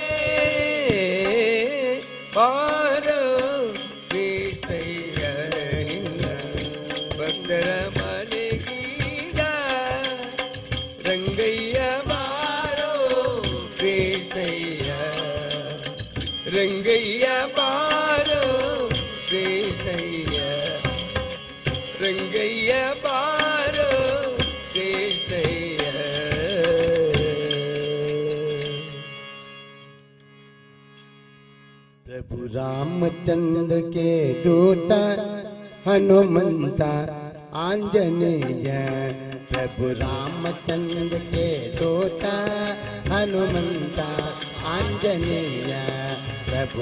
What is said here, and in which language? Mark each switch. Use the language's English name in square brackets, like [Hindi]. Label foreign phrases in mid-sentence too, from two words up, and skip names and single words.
[Kannada] ಬಾರೋ ಕೃಷ್ಣಯ್ಯ ನಿನ್ನ ಭಕ್ತರ ಮನೆಗೀಗ ರಂಗಯ್ಯ ಬಾರೋ ಕೃಷ್ಣಯ್ಯ ರಂಗಯ್ಯ ಬಾರೋ ಕೃಷ್ಣಯ್ಯ ರಂಗಯ್ಯ ಬಾರೋ ಕೃಷ್ಣಯ್ಯ [Hindi] प्रभु रामचंद्र के दूत हनुमंत आंजनेय प्रभु रामचंद्र के दूत हनुमंत आंजनेय प्रभु